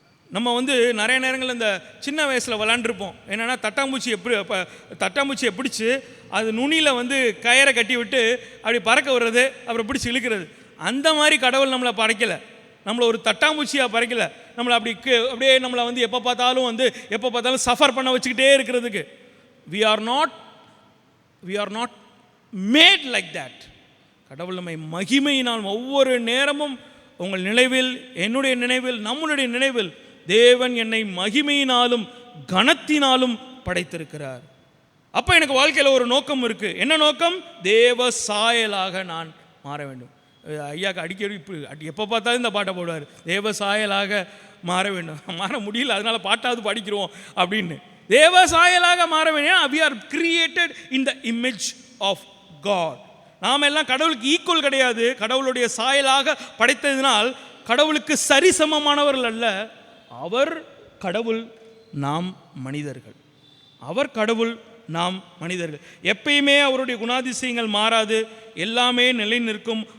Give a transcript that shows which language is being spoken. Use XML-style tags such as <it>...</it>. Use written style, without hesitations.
<ta>நம்ம நிறைய நேரங்கள் இந்த சின்ன வயசில் விளாண்டுருப்போம். என்னென்னா தட்டாம்பூச்சியை பிடிச்சி அது நுனியில் கயரை கட்டி விட்டு அப்படி பறக்க விடுறது, அப்புறம் பிடிச்சி இழுக்கிறது. அந்த மாதிரி கடவுள் நம்மளை படைக்கலை, நம்மளை ஒரு தட்டாம்பூச்சியாக படைக்கலை. நம்மளை அப்படியே நம்மளை எப்போ பார்த்தாலும் சஃபர் பண்ண வச்சுக்கிட்டே இருக்கிறதுக்கு.</ta> <en>we are not made like that.</en> <ta>கடவுள் நம்மை மகிமையினால் ஒவ்வொரு நேரமும் உங்கள் நினைவில், என்னுடைய நினைவில், நம்முடைய நினைவில் தேவன் என்னை மகிமையினாலும் கனத்தினாலும் படைத்திருக்கிறார். அப்போ எனக்கு வாழ்க்கையில் ஒரு நோக்கம் இருக்குது. என்ன நோக்கம்? தேவ சாயலாக நான் மாற வேண்டும். ஐயாக்கு அடிக்கடி எப்போ பார்த்தாலும் இந்த பாட்டை போடுவார், தேவ சாயலாக மாற வேண்டும். மாற முடியல, அதனால் பாட்டாவது படிக்கிறோம் அப்படின்னு. தேவ சாயலாக மாற வேண்டும்.</ta> <en>we are created in the image of God.</en> <ta>நாம் எல்லாம் கடவுளுக்கு ஈக்குவல் கிடையாது. கடவுளுடைய சாயலாக படைத்ததினால் கடவுளுக்கு சரிசமமானவர்கள் அல்ல. அவர் கடவுள், நாம் மனிதர்கள். அவர் கடவுள், நாம் மனிதர்கள். எப்பயுமே அவருடைய குணாதிசயங்கள் மாறாது, எல்லாமே நிலை நிற்கும்.</ta>